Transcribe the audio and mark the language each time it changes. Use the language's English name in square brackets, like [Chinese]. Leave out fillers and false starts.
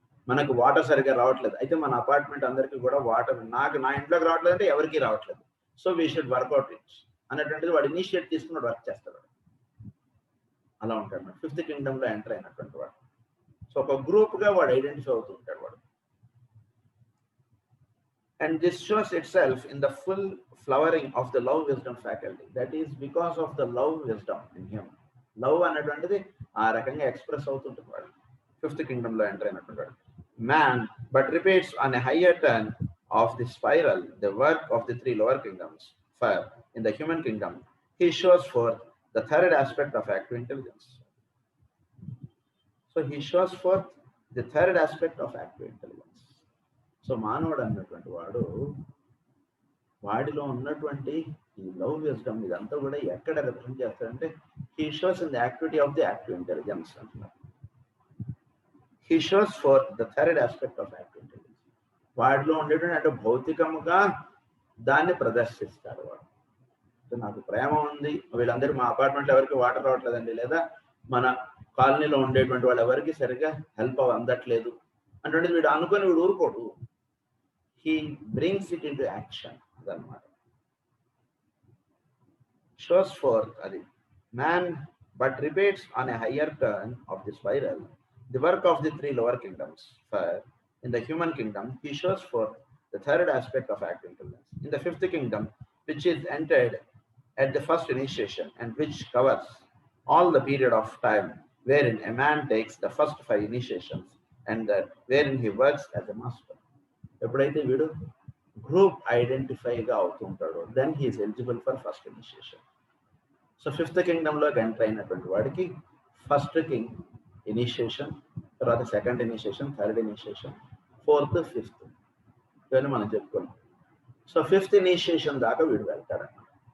[Telugu] మనకు వాటర్ సరిగ్గా రావట్లేదు, అయితే మన అపార్ట్మెంట్ అందరికీ కూడా వాటర్, నా ఇంట్లోకి రావట్లేదు అంటే ఎవరికి రావట్లేదు, [English] so we should work out it [Telugu] అనేటువంటిది వాడు ఇనిషియేట్ తీసుకుని వర్క్ చేస్తాడు. అలా ఉంటాడు ఫిఫ్త్ కింగ్డమ్ లో ఎంటర్ అయినటువంటి వాడు. సో ఒక గ్రూప్ గా వాడు ఐడెంటిఫై అవుతూ ఉంటాడు వాడు. [English] And this shows itself in the full flowering of the love wisdom faculty. That is because of the love wisdom in him. [Telugu] Love అనేటువంటిది ఆ రకంగా ఎక్స్ప్రెస్ అవుతుంటుంది వాడు ఫిఫ్త్ కింగ్డమ్ లో ఎంటర్ అయినటువంటి వాడు. [English] Man but repeats on a higher turn of the spiral the work of the 3 lower kingdoms. For in the human kingdom he shows forth the third aspect of active intelligence. So he shows forth the third aspect of active intelligence. [Telugu] So మానవుడు అన్నటువంటి వాడు వాడిలో ఉన్నటువంటి ఈ love wisdom ఇదంతా కూడా ఎక్కడ represent చేస్తాడంటే [English] he shows in the activity of the active intelligence [Telugu] అంటున్నారు. [English] He shows for the third aspect of active intelligence. [Telugu] వాడిలో ఉండేటువంటి అంటే భౌతికంగా దాన్ని ప్రదర్శిస్తాడు వాడు. నాకు ప్రేమ ఉంది, వీళ్ళందరూ మా అపార్ట్మెంట్లో ఎవరికి వాటర్ రావట్లేదండి, లేదా మన కాలనీలో ఉండేటువంటి వాళ్ళు ఎవరికి సరిగ్గా హెల్ప్ అందట్లేదు అంటే వీడు అనుకొని వీడు ఊరుకోడు, [English] he brings it into action. [Telugu] అదన్నమాట. [English] Shows forth [Telugu] అది [English] man but repeats on a higher turn of the spiral the work of the 3 lower kingdoms. For in the human kingdom he shows forth the third aspect of active intelligence. In the fifth kingdom, which is entered at the first initiation and which covers all the period of time wherein a man takes the first 5 initiations and that wherein he works as a master. [Telugu] ఎప్పుడైతే వీడు group ఐడెంటిఫైగా అవుతుంటాడో [English] Then he is eligible for first initiation. [Telugu] So fifth కింగ్డమ్లోకి enter అయినటువంటి వాడికి first king initiation, తర్వాత second initiation, third initiation, 4th, 5th ఇవన్నీ మనం చెప్పుకున్నాం. So 5th initiation దాకా వీడు వెళ్తాడన్నమాట.